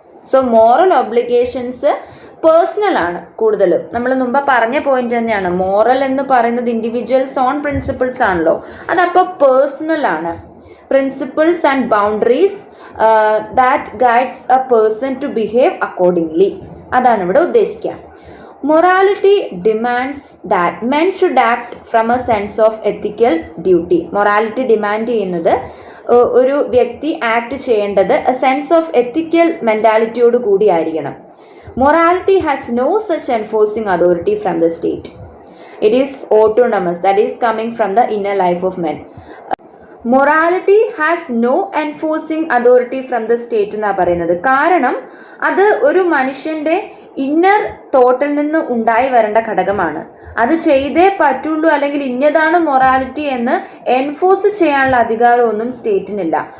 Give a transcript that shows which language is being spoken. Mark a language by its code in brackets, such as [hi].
[en] So moral obligations personal [ml] ആണ് കൂടുതലും. നമ്മൾ മുമ്പ് പറഞ്ഞ പോയിന്റ് തന്നെയാണ്. മോറൽ എന്ന് പറയുന്നത് ഇൻഡിവിജ്വൽസ് ഓൺ പ്രിൻസിപ്പിൾസ് ആണല്ലോ, അതപ്പോൾ പേഴ്സണൽ ആണ്. [en] principles and boundaries that guides a person to behave accordingly, [ml] അതാണ് ഇവിടെ ഉദ്ദേശിക്കുക. [en] Morality demands that men should act from a sense of ethical duty. [ml] Morality demand ചെയ്യുന്നത് ഒരു വ്യക്തി ആക്ട് ചെയ്യേണ്ടത് [en] a sense of ethical [ml] മെന്റാലിറ്റിയോട് കൂടി ആയിരിക്കണം. [en] Morality has no such enforcing authority from the state. It is autonomous, that is coming from the inner life of men. Morality has no enforcing authority from the state എന്നാണ് പറയുന്നത്. [ml] കാരണം അത് ഒരു മനുഷ്യൻ്റെ inner തോട്ടിൽ നിന്ന് ഉണ്ടായി വരേണ്ട ഘടകമാണ്. അത് ചെയ്തേ പറ്റുള്ളൂ, അല്ലെങ്കിൽ ഇന്നതാണ് മൊറാലിറ്റി എന്ന് എൻഫോഴ്സ് ചെയ്യാനുള്ള അധികാരമൊന്നും സ്റ്റേറ്റിനില്ല.